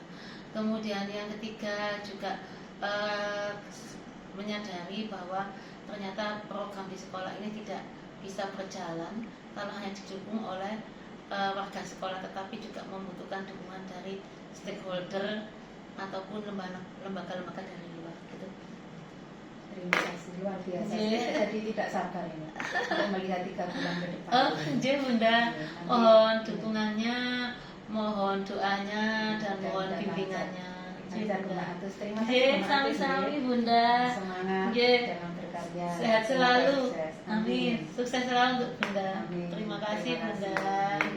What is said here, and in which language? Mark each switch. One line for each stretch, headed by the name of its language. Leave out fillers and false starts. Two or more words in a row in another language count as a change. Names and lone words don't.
Indonesian: Kemudian yang ketiga juga menyadari bahwa ternyata program di sekolah ini tidak bisa berjalan kalau hanya didukung oleh warga sekolah, tetapi juga membutuhkan dukungan dari stakeholder ataupun lembaga-lembaga dari luar gitu. Terima kasih luar biasa. Nggih. Saya jadi tidak sabar ini untuk melihat 3 bulan ke depan. Oh, nggih Bunda. Mohon dukungannya, mohon doanya dan mohon bimbingannya. Lancar Bunda Atus. Terima kasih Nggih, Bunda Atus, sami-sami nggih. Bunda. Semangat Nggih. dalam berkarya. Sehat selalu. Sukses. Amin. Sukses selalu untuk Bunda. Amin. Terima kasih Terima kasih. Bunda.